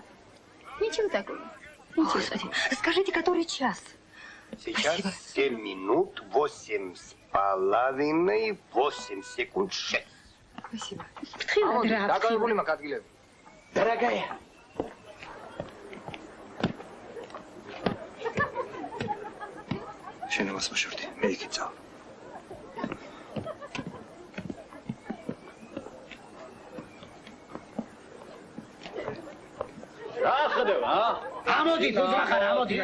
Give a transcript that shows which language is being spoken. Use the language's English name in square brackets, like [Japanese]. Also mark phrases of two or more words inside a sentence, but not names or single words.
[Russian] Ничего такого. Ничего. Скажите, который час? Сейчас 7 минут 8,5 секунд 6. Спасибо. [Georgian] დაკავებული მაქვს ადგილები. [Russian] Дорогая. [Georgian] შენებას მოშორდი, მე იქით წავალ. ახდება, ამოდით უძახარ, ამოდით.